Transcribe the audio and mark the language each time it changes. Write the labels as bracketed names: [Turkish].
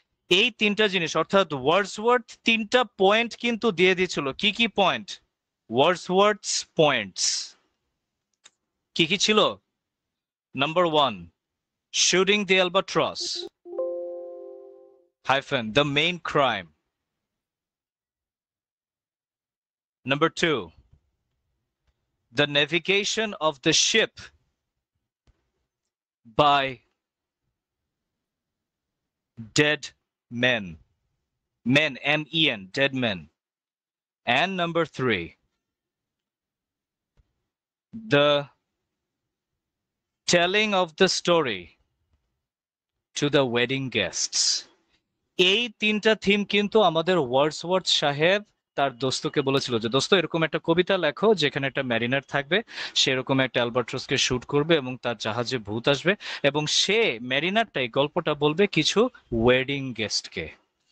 [Bangla] এই তিনটা জিনিস, অর্থাৎ ওয়ার্ডসওয়ার্থ তিনটা পয়েন্ট কিন্তু দিয়ে দিয়েছিল। কি কি পয়েন্ট? ওয়ার্ডসওয়ার্থস পয়েন্টস কি কি ছিল? [English] Number one, shooting the albatross hyphen the main crime. Number two, the navigation of the ship by dead men. Men, M-E-N, dead men. And number three, the telling of the story to the wedding guests. [Bangla] এই তিনটা theme কিন্তু আমাদের Wordsworth সাহেব তার দোস্তকে বলেছিল যে, দোস্ত এরকম একটা কবিতা লেখো যেখানে একটা ম্যারিনার থাকবে, সেরকম একটা অ্যালবাট্রসকে শুট করবে এবং তার জাহাজে ভূত আসবে, এবং সে ম্যারিনারটাই গল্পটা বলবে কিছু ওয়েডিং গেস্টকে।